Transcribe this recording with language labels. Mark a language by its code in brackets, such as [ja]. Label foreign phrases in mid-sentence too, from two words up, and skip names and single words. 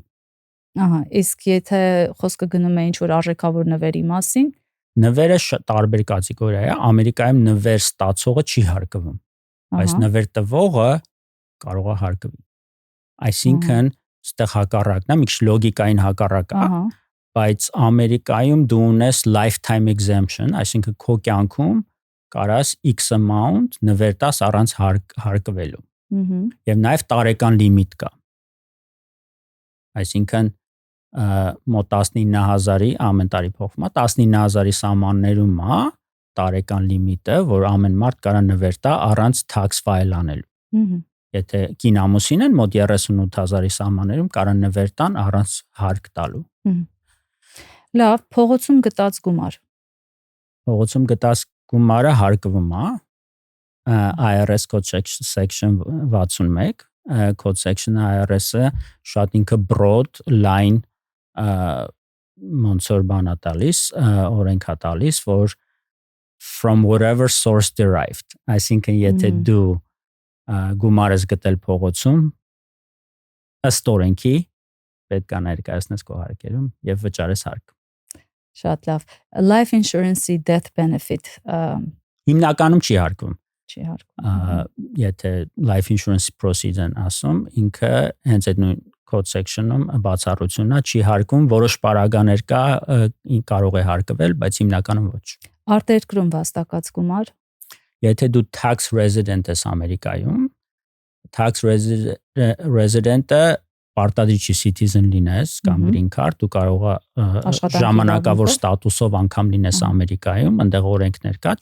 [hy] Ահա, իսկ եթե խոսքը գնում է ինչ որ արժեքավոր նվերի մասին, նվերը տարբեր կատեգորիա է, Ամերիկայում նվեր ստացողը չի հարկվում, բայց նվեր տվողը կարող է հարկվի։ Այսինքն այստեղ հակառակն է, մի քիչ լոգիկային հակառակ է, բայց Ամերիկայում դու ունես [en] lifetime exemption, [hy] այսինքն քո կյանքում կարաս [en] X amount [hy] նվեր տաս առանց հարկվելու։ Եվ նաև տարեկան լիմիտ կա։ Այսինքն մոտ 19000-ի ամեն տարի փոխվում է, 19000-ի սահմաններում է տարեկան լիմիտը, որ ամեն մարդ կարա նվեր տա առանց [en] tax file [hy] անելու։ Եթե կին ամուսին են, մոտ 38000-ի սահմաններում կարա նվեր տան առանց հարկ տալու։ Լավ, փողոցում գտած գումար։ Փողոցում գտած գումարը հարկվում է [en] IRS code section [hy] 61, [en] code section [hy] IRS-ը շատ ինքը [en] broad line [hy] ոնց որ բան է տալիս, օրենք է տալիս, որ [en] from whatever source derived, [hy] այսինքն եթե դու գումարես գտել փողոցում, ըստ օրենքի պետք է ներկայացնես քո հարկերում եւ վճարես հարկ։ Շատ լավ։ [en] Life insurance- [hy] ի [en] death benefit [hy] հիմնականում չի հարկվում։ Չի հարկվում։ Եթե [en] life insurance proceeds- [hy] ն ասում, ինքը հենց այդ նույն [en] code section- [hy] ում բացառությունն է, չի հարկվում, որոշ պարագաներ կա, կարող է հարկվել, բայց հիմնականում ոչ։ Արտերկրում վաստակած գումար։ Եթե դու [en] tax resident [hy] ես Ամերիկայում, [en] tax resident- [hy] ը պարտադիր citizen լինես կամ [en] green card, [hy] դու կարող ես ժամանակավոր ստատուսով անգամ լինես Ամերիկայում, այնտեղ օրենքներ կա,